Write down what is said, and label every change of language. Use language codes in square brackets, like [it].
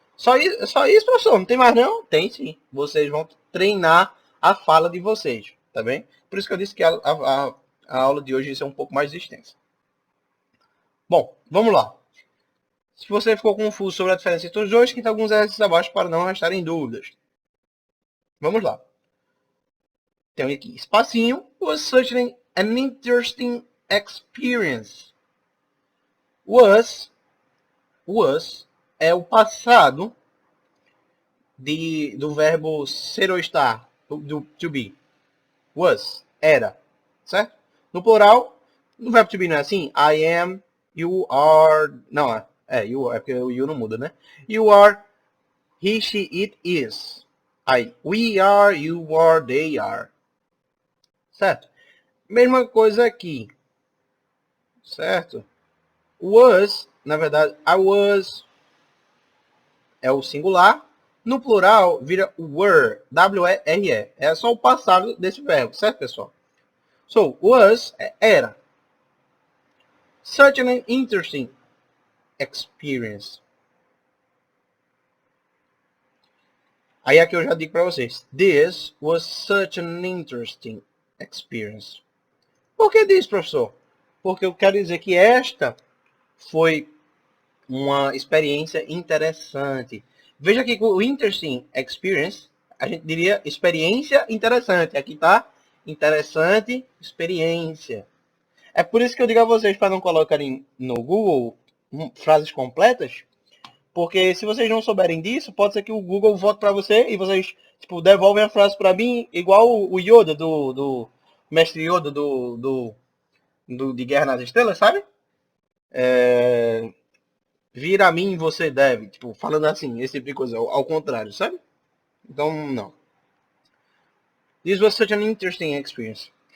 [pt] Só isso, professor? Não tem mais não? Tem sim. Vocês vão treinar a fala de vocês, tá bem? Por isso que eu disse que a aula de hoje é um pouco mais extensa. Bom, vamos lá. Se você ficou confuso sobre a diferença entre os dois, quita alguns exercícios abaixo para não restarem dúvidas. Vamos lá. Tem aqui, espacinho. [en] Was such an interesting experience. [pt] Was é o passado do verbo ser ou estar, do to be. Was, era, certo? No plural, no verbo to be não é assim? [en] I am, you are... [pt] Não, [en] you are, [pt] porque o you não muda, né? [en] You are, he, she, it, is. Aí, we are, you are, they are. [pt] Certo? Mesma coisa aqui. Certo? Was, na verdade, [en] I was [pt] é o singular. No plural, vira were, W-E-R-E. É só o passado desse verbo, certo, pessoal? [en] So, was, [pt] era. [en] Such an interesting experience. [pt] Aí aqui eu já digo para vocês. [en] This was such an interesting experience. [pt] Por que disso, professor? Porque eu quero dizer que esta foi uma experiência interessante. Veja que com o [en] interesting experience, [pt] a gente diria experiência interessante. Aqui está interessante experiência. É por isso que eu digo a vocês para não colocarem no Google frases completas, porque se vocês não souberem disso, pode ser que o Google volte para você e vocês tipo, devolvem a frase para mim, igual o Yoda do mestre Yoda de Guerra nas Estrelas, sabe? vir a mim você deve, tipo, falando assim, esse tipo de coisa, ao contrário, sabe? Então, não. [en] This was such an interesting experience.